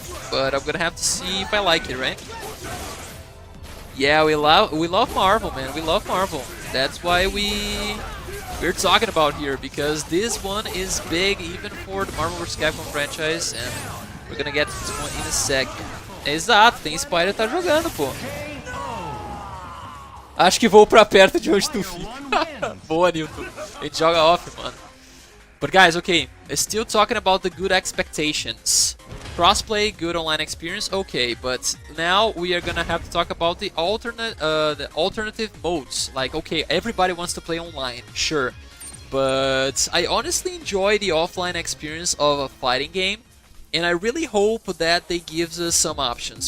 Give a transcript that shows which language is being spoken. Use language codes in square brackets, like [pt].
[en] But I'm gonna have to see if I like it, right? Yeah, we love Marvel, man. We love Marvel. That's why we're talking about here, because this one is big even for the Marvel vs Capcom franchise, and we're gonna get to this one in a second. [pt] Exato, tem Spider tá jogando, pô. Acho que vou pra perto de onde tu fica. Boa, Newton. A gente joga off, mano. [en] But guys, okay, still talking about the good expectations. Crossplay, good online experience, okay, but now we are gonna have to talk about the alternative modes. Like, okay, everybody wants to play online, sure, but I honestly enjoy the offline experience of a fighting game, and I really hope that they give us some options.